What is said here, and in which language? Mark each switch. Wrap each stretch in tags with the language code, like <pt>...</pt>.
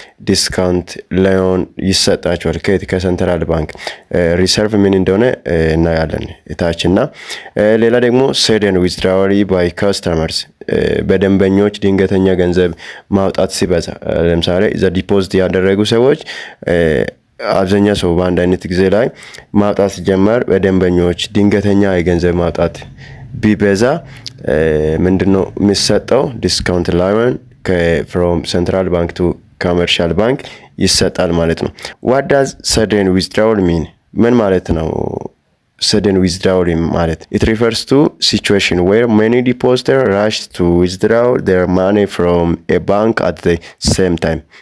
<am>ዲስካውንት ሎን ይሰጣቸዋል ከሴንትራል ባንክ። ሪሰርቭ ምን እንደሆነ እናያለን እታችና። ሌላ ደግሞ</am> <en>ሰደን ዊዝድራውል ባይ ካስተመርስ</en> <am>በደንበኞች ድንገተኛ ገንዘብ ማውጣት ሲበዛ፣ ለምሳሌ ዲፖዚት ያደረጉ ሰዎች አብዛኛው ሰው በአንድ አይነት ጊዜ ላይ ማውጣት ሲጀመር በደንበኞች ድንገተኛ የገንዘብ ማውጣት ቢበዛ ምንድነው የሚሰጠው?</am> <en>ዲስካውንት ሎን from central bank to commercial bank</en> <am>ይሰጣል ማለት ነው።</am> <en>what does sudden withdrawal mean?</en> <am>ምን ማለት ነው</am> <en>sudden withdrawal</en> <am>ማለት?</am> <en>it refers to situation where many depositors rush to withdraw their money from a bank at the same time.</en>